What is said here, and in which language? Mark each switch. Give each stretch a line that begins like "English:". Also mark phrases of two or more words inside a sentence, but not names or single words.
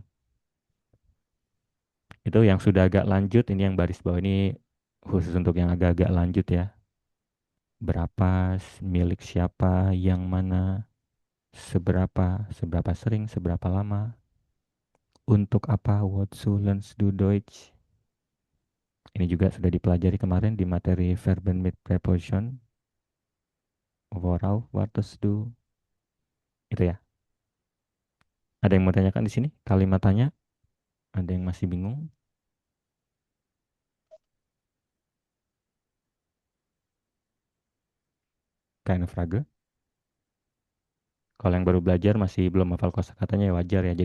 Indonesian: Itu yang sudah agak lanjut, ini yang baris bawah ini khusus untuk yang agak-agak lanjut ya. Berapa, milik siapa, yang mana, seberapa sering, seberapa lama, untuk apa,
German: wozu lernst du Deutsch.
Indonesian: Ini juga sudah dipelajari kemarin di materi
German: Verben mit Preposition. Worauf wartest du?
Indonesian: Itu ya. Ada yang mau tanyakan di sini? Kalimat tanya? Ada yang masih bingung?
German: Keine Frage?
Indonesian: Kalau yang baru belajar masih belum hafal kosakatanya ya wajar ya.